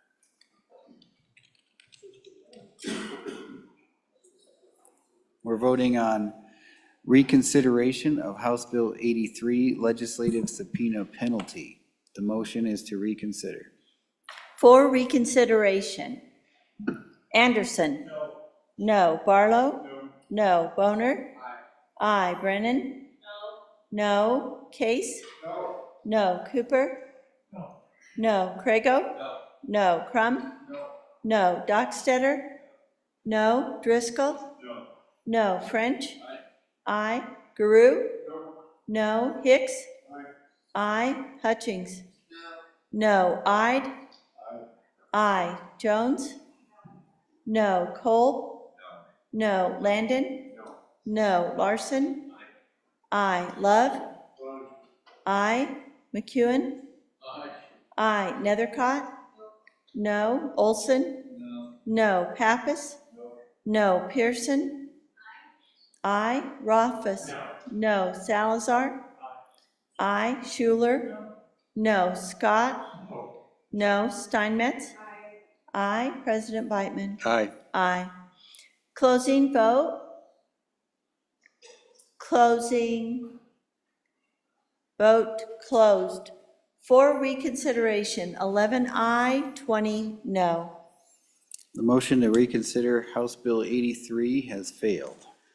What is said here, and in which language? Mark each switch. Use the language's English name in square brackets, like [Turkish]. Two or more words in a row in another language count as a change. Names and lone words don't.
[English] We're voting on reconsideration of House Bill 83, legislative subpoena penalty. The motion is to reconsider. For reconsideration. Anderson? No. Barlow? No. Boner? Aye. Brennan? No. Case? No. Cooper? No. Crago? No. Crum? No. Dockstetter? No. Driscoll? No. French? Aye. Guru? No. Hicks? Aye. Hutchings? No. Ide? Aye. Jones? No. Cole? No. Landon? No. Larson? Aye. Love? Aye. McEwen? Aye. Nethercott? No. Olson? No. Pappas? No. Pearson? Aye. Rothfuss? No. Salazar? Aye. Schuler? No. Scott? No. Steinmetz? Aye. President Beitman? Aye. Aye. Closing vote? Closing. Vote closed. For reconsideration, 11 aye, 20 no. The motion to reconsider House Bill 83 has failed.